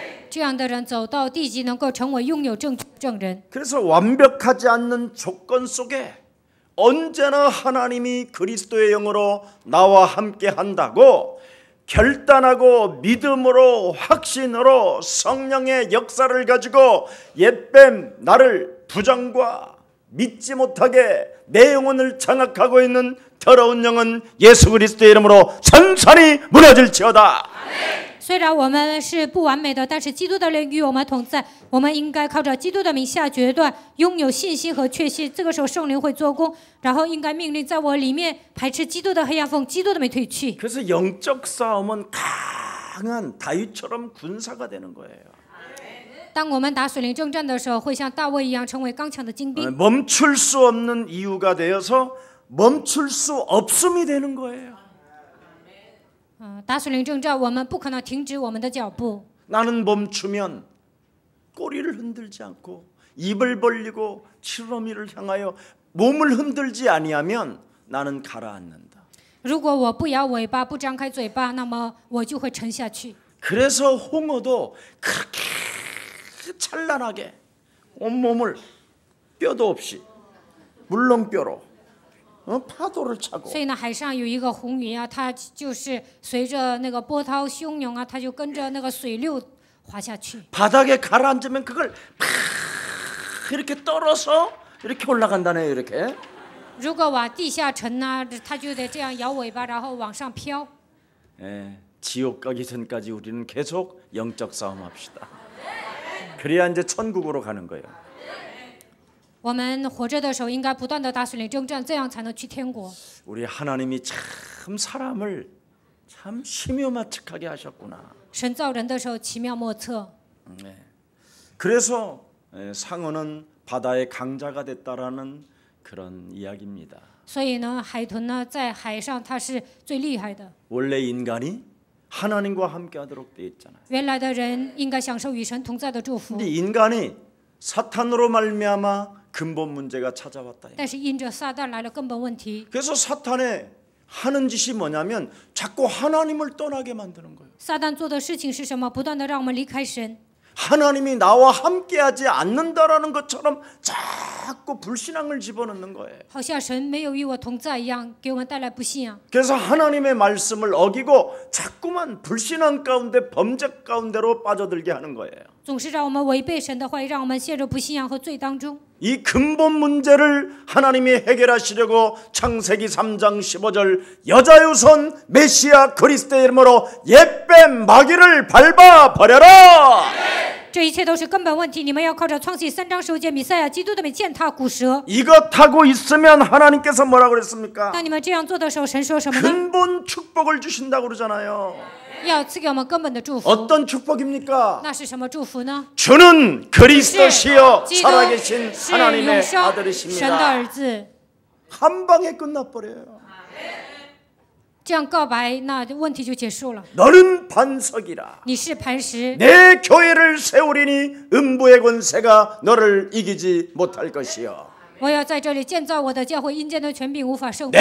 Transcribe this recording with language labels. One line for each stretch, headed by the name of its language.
Chinese: 这样的人走到地极，能够成为拥有证据的证人。
Korean: 그래서 완벽하지 않는 조건 속에 언제나 하나님이 그리스도의 영으로 나와 함께 한다고 결단하고 믿음으로 확신으로 성령의 역사를 가지고 옛뱀 나를 부정과 믿지 못하게 내 영혼을 장악하고 있는 더러운 영은 예수 그리스도의 이름으로 산산이 무너질지어다.
Chinese: 虽然我们是不完美的，但是基督的灵与我们同在。我们应该靠着基督的名下决断，拥有信心和确信。这个时候圣灵会做工，然后应该命令在我里面排斥基督的黑暗风，基督的没退去。
Korean: 그래서 영적 싸움은 강한 다윗처럼 군사가 되는 거예요.
Chinese: 当我们打水灵征战的时候，会像大卫一样成为刚强的精兵。
Korean: 멈출 수 없는 이유가 되어서 멈출 수 없음이 되는 거예요.
Chinese: 打水灵征战，我们不可能停止我们的脚步。
Korean: 나는 멈추면 꼬리를 흔들지 않고 입을 벌리고 치러미를 향하여 몸을 흔들지 아니하면 나는 가라앉는다.
Chinese: 如果我不摇尾巴，不张开嘴巴，那么我就会沉下去。
Korean: 그래서 홍어도 그렇게 찬란하게 온몸을 뼈도 없이 물렁뼈로 파도를 차고
Chinese: 所以呢，海上有一个红鱼啊，它就是随着那个波涛汹涌啊，它就跟着那个水流滑下去。
Korean: 바닥에 가라앉으면 그걸 팍 이렇게 떨어서 이렇게 올라간다네요. 이렇게.
Chinese: 如果往地下沉呢，它就得这样摇尾巴，然后往上飘。
Korean: 예, 지옥 가기 전까지 우리는 계속 영적 싸움합시다. 그래야 이제 천국으로 가는 거예요.
Chinese: 我们活着的时候应该不断的打属灵征战，这样才能去天国。
Korean: 우리 하나님이 참 사람을 참 심요마측하게 하셨구나.
Chinese: 神造人的时候奇妙莫测，
Korean: 그래서 상어는 바다의 강자가 됐다라는 그런 이야기입니다.
Chinese: 所以呢，海豚呢在海上它是最厉害的。
Korean: 원래 인간이 하나님과 함께하도록 되어 있잖아요.
Chinese: 原来的人应该享受与神同在的祝福，
Korean: 근데 인간이 사탄으로 말미암아 근본 문제가 찾아왔다.
Chinese: 但是因着撒旦来了根本问题。
Korean: 그래서 사탄의 하는 짓이 뭐냐면 자꾸 하나님을 떠나게 만드는 거예요.
Chinese: 撒旦做的事情是什么？不断的让我们离开神，
Korean: 하나님이 나와 함께하지 않는다라는 것처럼 자꾸 불신앙을 집어넣는 거예요.
Chinese: 好像神没有与我同在一样，给我们带来不信仰。
Korean: 그래서 하나님의 말씀을 어기고 자꾸만 불신앙 가운데 범죄 가운데로 빠져들게 하는 거예요.
Chinese: 总是让我们违背神的话语，让我们陷入不信仰和罪当中。
Korean: 이 근본 문제를 하나님이 해결하시려고 창세기 3장 15절 여자유선 메시아 그리스도의 이름으로 옛뱀 마귀를 밟아 버려라.
Chinese: 这一切都是根本问题，你们要靠着创世3章15节弥赛亚基督的名践踏古蛇。
Korean: 이것하고 있으면 하나님께서 뭐라고 그랬습니까?
Chinese: 当你们这样做的时候，神说什么呢？
Korean: 근본 축복을 주신다고 그러잖아요.
Chinese: 要赐给我们根本的祝福。
Korean: 어떤 축복입니까?
Chinese: 那是什么祝福呢？
Korean: 주는 그리스도시요
Chinese: 基督
Korean: 살아계신
Chinese: 是
Korean: 하나님의
Chinese: 永生神的
Korean: 아들이십니다.
Chinese: 儿子。
Korean: 한 방에 끝나버려요.
Chinese: 这样告白，那问题就结束了。
Korean: 너는 반석이라
Chinese: 你是磐石，
Korean: 내 교회를 세우리니 음부의 권세가 너를 이기지 못할 것이요
Chinese: 我要在这里建造我的教会，阴间的权柄无法胜过。